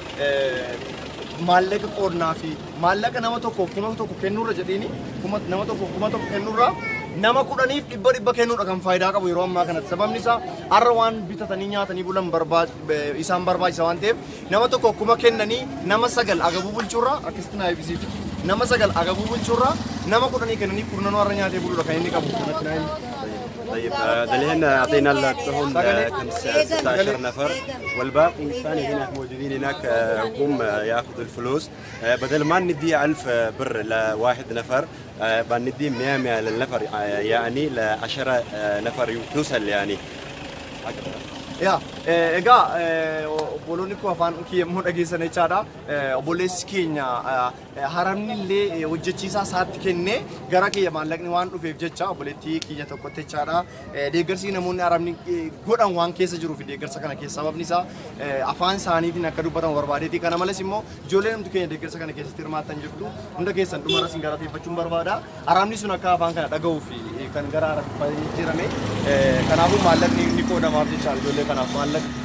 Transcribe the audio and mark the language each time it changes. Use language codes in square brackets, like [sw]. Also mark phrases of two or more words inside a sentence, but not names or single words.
[om] maallaqa qoodnaa fi maallaqa nama tokko kuma tokko kennurra jedheeni nama tokko kuma tokko kennurra nama 10f 100 kennuudha kan faayidaa qabu yeroo ammaa kanatti sababni isaa har'a waan bitatanii nyaatanii bulan isaan barbaachisa waan ta'eef nama tokko kuma kennanii nama 9 agabuu bulchuurra akkasitti naa ibsiif nama 9 agabuu bulchuurra nama 10 kennanii kurnanuu har'a nyaatee buluudha kan inni qabu kanatti naa [ar] طيب دلهن أعطينا لهم 16 نفر والباقي الثاني هناك موجودين هناك هم ياخذوا الفلوس بدل ما ندي 1000 بر لواحد نفر بندي 100 للنفر يعني ل 10 نفر توصل يعني [om] yaa egaa obboloonni koo afaan kiyyammoo dhageessan jechaadha obboleessi keenya haramni illee hojjechiisaa isaatti kennee gara kiyya maallaqni waan dhufeef jecha obboleettii kiyya tokkotti jechaadha deeggarsi namoonni haramni godhan waan keessa jiruu fi deeggarsa kana keessa sababni isaa afaan isaaniitiin akka dubbatan barbaadeeti kana malees immoo ijoolleen namtu keenya deeggarsa kana keessatti hirmaattan jirtu hunda keessan dhumara isin galateeffachuun barbaada haramni sun akka afaan kana dhaga'uu fi kan gara haramni jirame kanaafuu maallaqni ni qoodamaaf jechaadha ijoollee kanaaf maallaqa